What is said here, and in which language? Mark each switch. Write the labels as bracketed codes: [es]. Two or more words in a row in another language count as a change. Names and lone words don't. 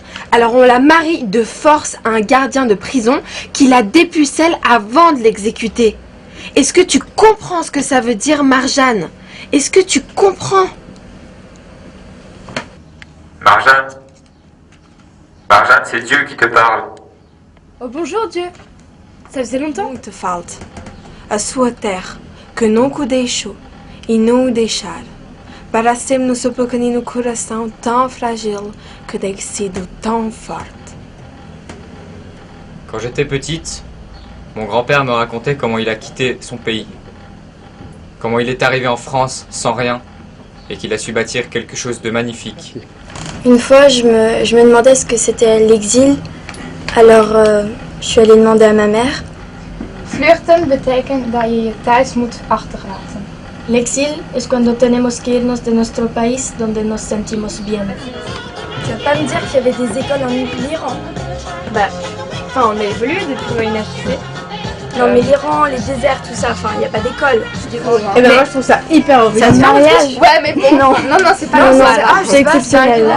[fr] Alors on la marie de force à un gardien de prison qui la dépucelle avant de l'exécuter. Est-ce que tu comprends ce que ça veut dire, Marjane? Est-ce que tu comprends? Marjane, c'est Dieu qui te parle. Oh bonjour Dieu. Ça faisait longtemps. [pt] Muito falta. A sua terra, que nunca deixou e não deixar. Para sempre no seu pequenino coração tão frágil que tem sido tão forte. [fr] Quand j'étais petite, mon grand-père me racontait comment il a quitté son pays. Comment il est arrivé en France sans rien et qu'il a su bâtir quelque chose de magnifique. Une fois, je me demandais ce que c'était l'exil. Alors, je suis allée demander à ma mère. [nl] Vluchten betekent dat je je thuis moet achterlaten. [es] L'exil es cuando tenemos que irnos de nuestro país donde nos sentimos bien. [fr] Tu vas pas me dire qu'il y avait des écoles en Iran? Enfin, on a évolué depuis le Moyen Âge, tu sais. Non mais l'Iran, les déserts, tout ça, enfin, il n'y a pas d'école. Et ben moi je trouve ça hyper horrible. C'est un mariage. Ouais mais bon, non, c'est pas Non, ça. c'est exceptionnel là.